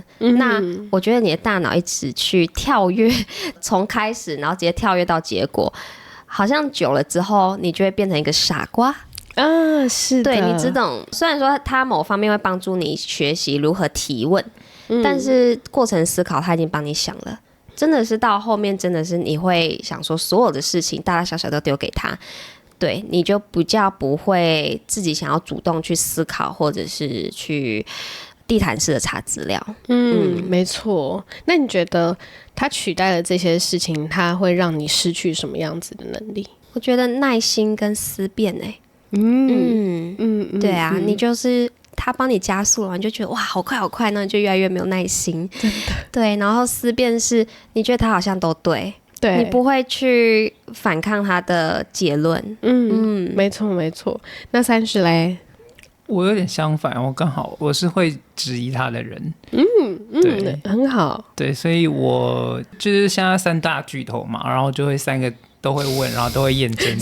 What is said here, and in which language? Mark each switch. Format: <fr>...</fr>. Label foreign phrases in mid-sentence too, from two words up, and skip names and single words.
<zh>那我覺得你的大腦一直去跳躍，從開始然後直接跳躍到結果，好像久了之後，你就會變成一個傻瓜。是的，对，你只懂。雖然說它某方面會幫助你學習如何提問，但是過程思考它已經幫你想了。真的是到後面，真的是你會想說，所有的事情大大小小都丟給他，对，你就比較不會自己想要主動去思考，或者是去地毯式的查資料。沒錯。那你覺得他取代了這些事情，他會讓你失去什麼樣子的能力？我覺得耐心跟思辨。對啊，你就是它幫你加速了，你就覺得哇好快好快，那你就越來越沒有耐心。真的。對，然後思辨是你覺得它好像都對，你不會去反抗它的結論。沒錯沒錯。那30嘞？我有點相反，我是會質疑他的人。對，很好。對，所以我就是现在3大巨頭嘛，然後就會3個都會問，然後都會驗證。</zh>